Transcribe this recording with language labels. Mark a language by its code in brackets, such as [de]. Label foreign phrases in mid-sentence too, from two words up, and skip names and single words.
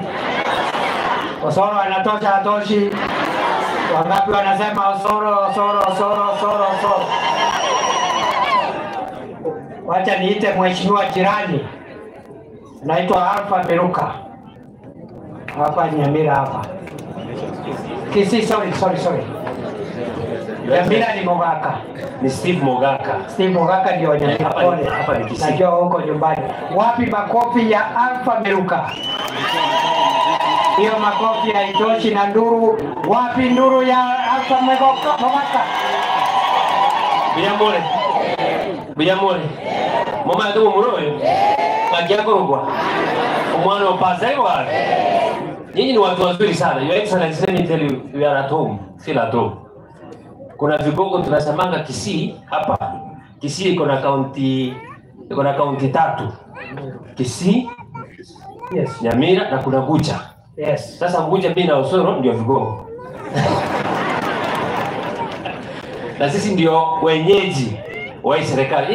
[sw] Osoro anatosha hatoshi. Wangapi wanasema Osoro? Wacha niite mheshimiwa jirani. Naitwa Alfa Meruka. Hapa Nyamira hapa. Kisii, sorry. Nyamira ni Mogaka. Ni Steve Mogaka. Steve Mogaka ndio Nyamira. Hapa ni Kisii. Najua huko nyumbani. Wapi makofi ya Alfa Meruka? Hiyo makofi haitoshi na nduru. Wapi nduru ya Alfa Mogaka? Biyamore. [guz] Mama ndio muroe. Kagia korogwa. Omwana opasa hiyo. [sw] Nyinyi ni watu wazuri sana. [en] Your Excellency, let me tell you, we are at home. Still at home. [sw] Kuna vigogo tunasemanga Kisii hapa. Kisii iko na kaunti 3. Kisii, [en] yes, [sw] Nyamira na kuna Guja. [en] Yes. [sw] Sasa Guja mimi na Osoro ndio vigogo. Na sisi ndio wenyeji wa serikali.